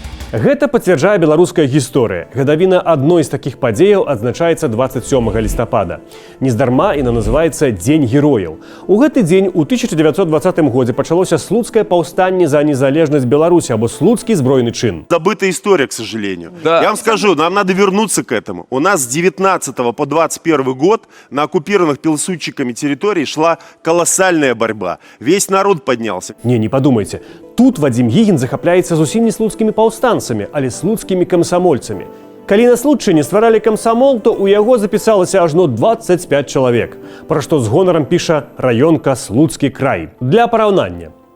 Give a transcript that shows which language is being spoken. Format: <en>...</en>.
<be>Гэта пацвярджае беларуская гісторыя. Гадавіна адной з такіх падзеяў адзначаецца 27 лістапада. Нездарма яна называецца Дзень герояў. У гэты дзень у 1920 годзе пачалося слуцкае паўстанне за незалежнасць Беларусі або слуцкі збройны чин.</be> <ru>Забытая история, к сожалению. Да. Я вам скажу, нам надо вернуться к этому. У нас с 19 по 21 год на оккупированных пилсудчиками территорий шла колоссальная борьба. Весь народ поднялся.</ru> <be>Не падумайце. Тут Вадзім Гігін захапляецца зусім не слуцкімі паўстанцамі, але слуцкімі камсамольцамі. Калі на Случчыне стваралі камсамол, то ў яго запісалася ажно 25 чалавек, пра што з гонарам піша раёнка Слуцкі край. Для параўнання.</be>